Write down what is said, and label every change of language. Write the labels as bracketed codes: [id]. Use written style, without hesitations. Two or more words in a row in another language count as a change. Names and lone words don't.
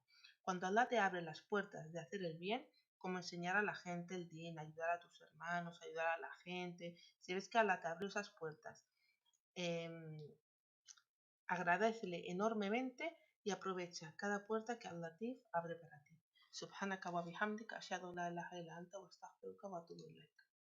[es] Cuando Allah te abre las puertas de hacer el bien, como enseñar a la gente el din, ayudar a tus hermanos, ayudar a la gente, si ves que Allah te abre esas puertas, agradecele enormemente y aprovecha cada puerta que Allah Latif abre para ti. [ar] سبحانك وبحمدك أشهد أن لا إله إلا أنت وأستغفرك وأتوب إليك.